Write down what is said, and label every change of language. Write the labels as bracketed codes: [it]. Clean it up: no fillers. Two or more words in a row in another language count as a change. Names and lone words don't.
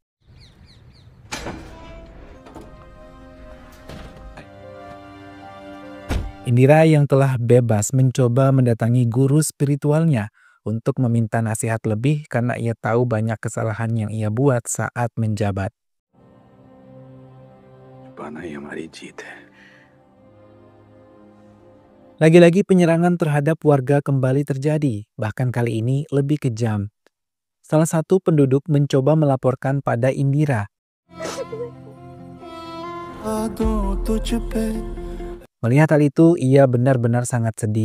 [id] Indira yang telah bebas mencoba mendatangi guru spiritualnya untuk meminta nasihat lebih karena ia tahu banyak kesalahan yang ia buat saat menjabat. [hi] पाना ही हमारी जीत है। [id] Lagi-lagi penyerangan terhadap warga kembali terjadi, bahkan kali ini lebih kejam. Salah satu penduduk mencoba melaporkan pada Indira. Melihat hal itu, ia benar-benar sangat sedih.